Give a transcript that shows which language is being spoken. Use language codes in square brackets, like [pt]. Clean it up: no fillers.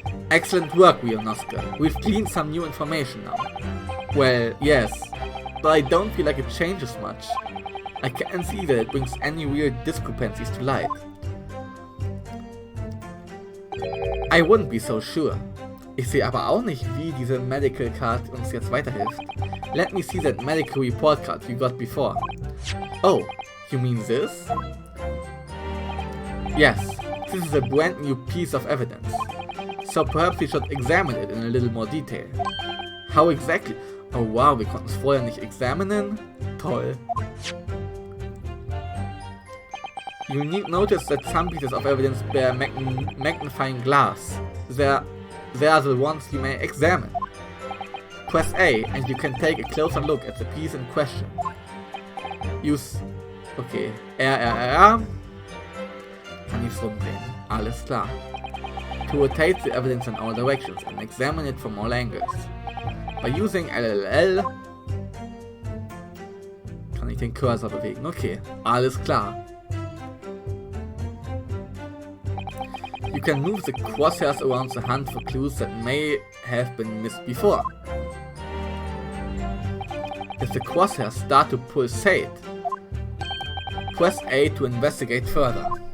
[en] Excellent work, Rionosuke. We've gleaned some new information now. Well, yes, but I don't feel like it changes much. I can't see that it brings any real discrepancies to light. I wouldn't be so sure. [de] Ich sehe aber auch nicht, wie diese Medical Card uns jetzt weiterhilft. [en] Let me see that medical report card you got before. Oh, you mean this? Yes, this is a brand new piece of evidence. So perhaps we should examine it in a little more detail. How exactly? [de] Oh wow, wir konnten es vorher nicht examinen? Toll. [en] You need notice that some pieces of evidence bear magnifying glass. They are the ones you may examine. Press A and you can take a closer look at the piece in question. [de] Use... Okay. R. Kann ich's rumdrehen. Alles klar. [en] To rotate the evidence in all directions and examine it from all angles. By using [de] LLL kann ich den Cursor bewegen. Okay. Alles klar. [en] You can move the crosshairs around the hunt for clues that may have been missed before. If the crosshairs start to pulsate, press A to investigate further.